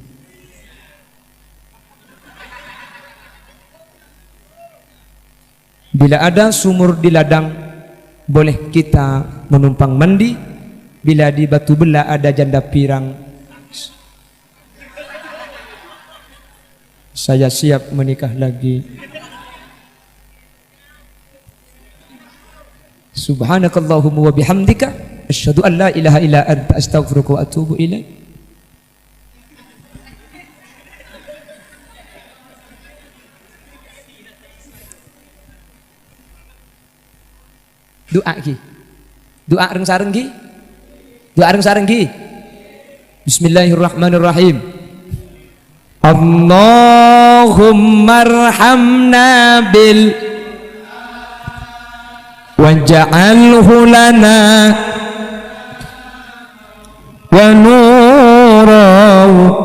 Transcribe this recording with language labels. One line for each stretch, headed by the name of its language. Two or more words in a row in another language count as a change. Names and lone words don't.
Indonesian: Bila ada sumur di ladang boleh kita menumpang mandi. Bila di batu belah ada janda pirang saya siap menikah lagi.
Arabic: سبحانك اللهم وبحمدك أشهد أن لا إله إلا أنت أستغفرك وأتوب إليك.
Javanese: Doa ki. Doa reng-sareng ki. Doa reng-sareng ki.
Arabic: Bismillahirrahmanirrahim. اللهم ارحمنا بال واجعله لنا ونورا